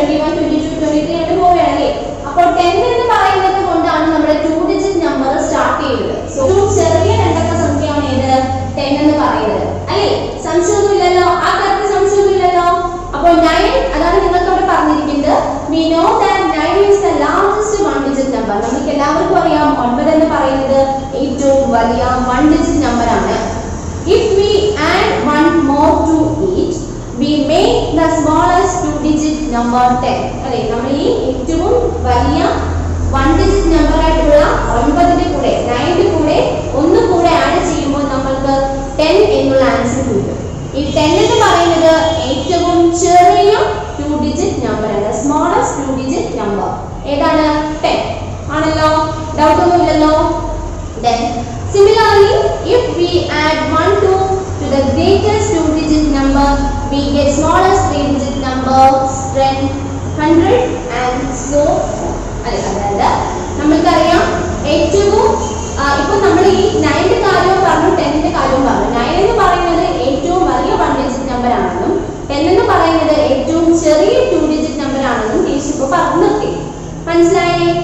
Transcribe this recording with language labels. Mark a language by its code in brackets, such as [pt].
[ml] 21 22 23 ആയിട്ട് പോവുകയാണ് അല്ലേ. അപ്പോൾ 10 എന്ന് പറയുന്നത് കൊണ്ടാണ് നമ്മുടെ 2 ഡിജിറ്റ് നമ്പർ സ്റ്റാർട്ട് ചെയ്യുന്നത്. സോ ചെറിയ രണ്ടക്ക സംഖ്യയാണ് ഏത്? 10 എന്ന് പറയുന്നത് അല്ലേ. സംശയമൊന്നുമില്ലല്ലോ. ആ കാര്യത്തിൽ സംശയമൊന്നുമില്ലല്ലോ. അപ്പോൾ 9 അതാണ് നിങ്ങൾക്ക് അവിടെ പറഞ്ഞിരിക്കുന്നത്. [en] We know that 9 is the largest one digit number. [ml] നമുക്ക് എല്ലാവർക്കും അറിയാം 9 എന്ന് പറയുന്നത് ഏറ്റവും വലിയ വൺ ഡിജിറ്റ് നമ്പർ ആണ്. [en] If we add one more to it, we make the smallest two digit number 10. [ml] അല്ലേ. നമ്മൾ ഈ ഏറ്റവും വലിയ വൺ ഡിജിറ്റ് നമ്പർ ആയിട്ടുള്ള 9ന്റെ കൂടെ 9ന്റെ കൂടെ 1 കൂടെ ആഡ് ചെയ്യുമ്പോൾ നമ്മൾക്ക് 10 എന്നുള്ള ആൻസർ കിട്ടും. ഈ 10 എന്ന് പറയുന്നത് ഏറ്റവും ചെറിയ 2 ഡിജിറ്റ് നമ്പർ ആണ്. സ്മോളസ്റ്റ് 2 ഡിജിറ്റ് നമ്പർ ഏതാണ്? 10 ആണല്ലോ. ഡൗട്ട് ഒന്നുമില്ലല്ലോ. [en] Then similarly, if we add 1 to the greatest 2 digit number, we get smallest 3 digit number 10 100 and so [ml] അതായത് നമ്മൾക്കറിയാം ഏറ്റവും ഇപ്പൊ നമ്മൾ ഈ 9ന്റെ കാര്യവും പറഞ്ഞു [en] 10ന്റെ കാര്യവും പറഞ്ഞു. [ml] 9 എന്ന് പറയുന്നത് ഏറ്റവും വലിയ വൺ ഡിജിറ്റ് നമ്പർ ആണെന്നും 10 എന്ന് പറയുന്നത് ഏറ്റവും ചെറിയ 2 ഡിജിറ്റ് നമ്പർ ആണെന്നും ടീച്ചർ ഇപ്പൊ പറഞ്ഞു നിർത്തി. മനസ്സിലായേ?